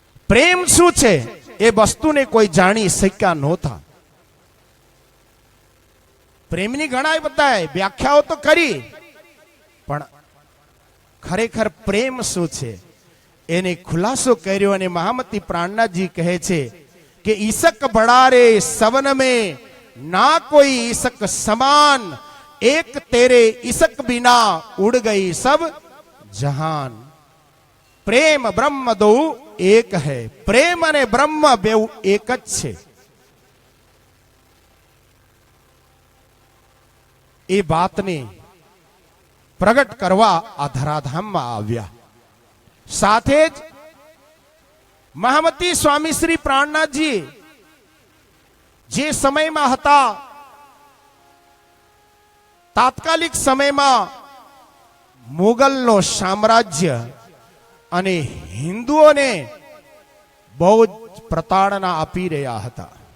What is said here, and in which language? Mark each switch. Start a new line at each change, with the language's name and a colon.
Gujarati: પ્રેમ શું છે એ વસ્તુને કોઈ જાણી શક્યા નહોતા. પ્રેમની ઘણા બધા વ્યાખ્યાઓ તો કરી, પણ ખરેખર પ્રેમ શું છે એને ખુલાસો કર્યો. અને મહામતી પ્રાણનાથજી કહે છે કે
Hindi: ઈસક બડારે સવન में ना कोई ईसक समान, एक तेरे ईसक बिना उड़ गई सब जहान. प्रेम ब्रह्म दो एक है.
Gujarati: प्रेम અને બ્રહ્મ બેઉ એક જ છે. એ વાતને પ્રગટ કરવા આ ધરાધામમાં આવ્યા. સાથે જ મહામતી સ્વામી શ્રી પ્રાણનાથજી જે સમયમાં હતા, તાત્કાલિક સમયમાં મુગલનો સામ્રાજ્ય અને હિન્દુઓને બહુ જ પ્રતાડના આપી રહ્યા હતા.